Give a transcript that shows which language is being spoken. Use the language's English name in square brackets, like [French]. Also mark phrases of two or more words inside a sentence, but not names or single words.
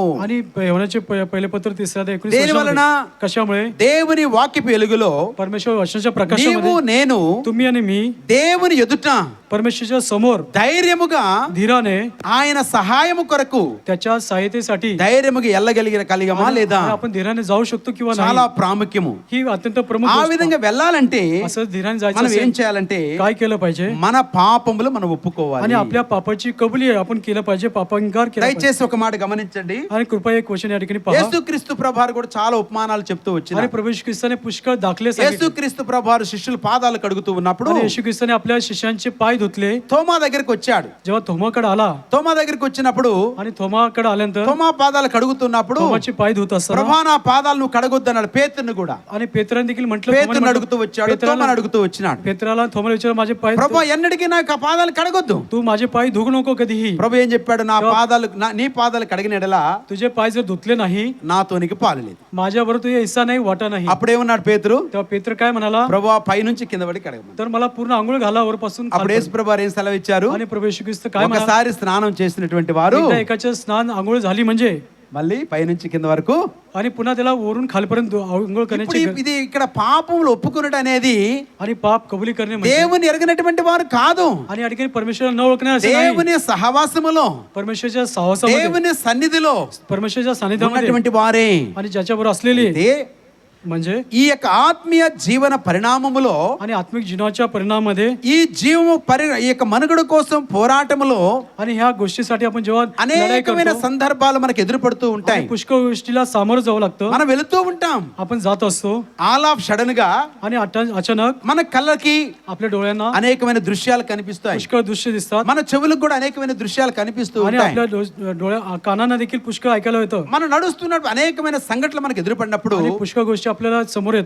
[Marathi] आणि यवनाचे पहिले पत्र 3रा अध्याय 19 [Telugu] దేని వలన? [Marathi] वचनामध्ये, कशामुळे? [Telugu] దేవుని వాక్యపు వెలుగులో [Marathi] परमेश्वर वचनाच्या [Telugu] నీవు [Marathi] प्रकाशामध्ये [Telugu] నేను [Marathi] तुम्ही आणि मी [Telugu] దేవుని ఎదుట [Marathi] परमेश्वराच्या समोर [Telugu] ధైర్యముగా [Marathi] धीराने [Telugu] ఆయన సహాయము కొరకు [Marathi] त्याच्या सहायतेसाठी [Telugu] ధైర్యముగా కలిగమా లేదా? [Marathi] आपण धीराने जाऊ शकतो किंवा [Telugu] చాలా [Marathi] नाही [Telugu] ప్రాముఖ్యము. [Marathi] ही अत्यंत प्रमुख [Telugu] ఆ [Marathi] गोष्ट. [Telugu] విధంగా వెళ్ళాలంటే [Marathi] असं धीराने जायचं [Telugu] మనం ఏం [Marathi] असेल, [Telugu] చేయాలంటే [Marathi] काय केलं पाहिजे [Telugu] మన పాపములు మనం ఒప్పుకోవాలి. [Marathi] आणि आपल्या पापाची कबुली आपण केलं पाहिजे, पापांगार केला पाहिजे. [Telugu] దయచేసి ఒక మాట గమనించండి. [Marathi] आणि कृपया एक क्वेश्चन या ठिकाणी पहा. [Telugu] యేసుక్రీస్తు ప్రభువారు కూడా చాలా ఉపమానాలు చెప్తూ [Marathi] आणि [Telugu] వచ్చినారు. [Marathi] प्रभू येशू ख्रिस्ताने पुष्कळ दाखले सांगितले. [Telugu] యేసుక్రీస్తు ప్రభువారు శిష్యుల పాదాలు కడుగుతూ ఉన్నప్పుడు [Marathi] आणि येशू ख्रिस्ताने आपल्या शिष्यांचे पाय धुतले. [Telugu] తోమా దగ్గరికి వచ్చాడు. [Marathi] जेव्हा थोमाकडे आला [Telugu] తోమా దగ్గరికి వచ్చినప్పుడు [Marathi] आणि थोमाकडे आल्यानंतर [Telugu] తోమా పాదాలు కడుగుతున్నప్పుడు [Marathi] थोमाचे पाय धुत असताना [Telugu] ప్రభా నా పాదాలు నువ్వు కడగొద్దన్నాడు పేతురుని కూడా. [Marathi] आणि पेत्राने देखील म्हटलं, [Telugu] పేతురుని అడుగుతూ వచ్చాడు, తోమాను అడుగుతూ వచ్చినాడు. [Marathi] पेत्राला थोमाला विचार, माझे पाय [Telugu] ప్రభా ఎన్నటికీ నాకు ఆ పాదాలు కడగొద్దు. [Marathi] तू माझे पाय धुवू नको कधीही. [Telugu] ప్రభు ఏం చెప్పాడు? నా పాదాలు నీ పాదాలు కడిగినడలా [Marathi] तुझे पाय जर धुतले नाही [Telugu] నాతోనికి పాలు లేదు. [Marathi] माझ्याबरोबर तुझे हिस्सा नाही, वाटा नाही. [Telugu] అప్పుడేమన్నాడు పేతురు? [Marathi] तेव्हा पेत्र काय म्हणाला, [Telugu] ప్రభు పైనుంచి కింద పడి కడగమని. [Marathi] तर मला पूर्ण आंघोळ घाला वरपासून [Telugu] అప్పుడు యేసు ప్రభువారు ఏం సెలవు ఇచ్చారు? [Marathi] आणि प्रभू येशू ख्रिस्त काय म्हणाला, [Telugu] ఒకసారి స్నానం చేసినటువంటి వారు [Marathi] एकदा एकाचे स्नान आंघोळ झाली म्हणजे [Telugu] మళ్ళీ పైనుంచి కింద వరకు. [Marathi] आणि पुन्हा त्याला वरून खालपर्यंत आंघोळ [Telugu] ఇప్పుడు [Marathi] करण्याची [Telugu] ఇది ఇక్కడ పాపములు ఒప్పుకున్నట అనేది [Marathi] आणि पाप कबुली करणे म्हणजे [Telugu] దేవుని ఎరగనటువంటి వారు కాదు. [Marathi] आणि या ठिकाणी परमेश्वराला न ओळखणे असे नाही. [Telugu] దేవుని సహవాసములో [Marathi] परमेश्वराच्या सहवासामध्ये, [Telugu] దేవుని సన్నిధిలో [Marathi] परमेश्वराच्या सानिध्यामध्ये [Telugu] ఉన్నటువంటి వారే [Marathi] आणि ज्याच्याबरोबर असलेली [Telugu] అయితే [Marathi] म्हणजे [Telugu] ఈ యొక్క ఆత్మీయ జీవన పరిణామములో [Marathi] आणि आत्मिक जीवनाच्या परिणामामध्ये [Telugu] ఈ జీవము ఈ యొక్క మనుగడ కోసం పోరాటములో [Marathi] आणि ह्या गोष्टीसाठी आपण जेव्हा लढाई [Telugu] అనేకమైన [Marathi] करतो, [Telugu] సందర్భాలు మనకు ఎదురుపడుతూ ఉంటాయి. [Marathi] आणि पुष्कळ गोष्टीला सामोरं जावं लागतं. [Telugu] మనం వెళుతూ ఉంటాం. [Marathi] आपण जात असतो [English] all of sudden [Telugu] గా [Marathi] आणि अचानक [Telugu] మన కళ్ళకి [Marathi] आपल्या डोळ्यांना [Telugu] అనేకమైన దృశ్యాలు కనిపిస్తాయి. [Marathi] पुष्कळ दृश्य दिसतात [Telugu] మన చెవులకు కూడా అనేకమైన దృశ్యాలు కనిపిస్తూ [Marathi] आणि [Telugu] ఉంటాయి. [Marathi] आपल्या डोळ्या कानांना देखील पुष्कळ ऐकायला येतं. [Telugu] మనం నడుస్తున్నప్పుడు అనేకమైన సంఘటనలు మనకు ఎదురుపడినప్పుడు [Marathi] आणि पुष्कळ गोष्टी आपल्याला समोर येतात.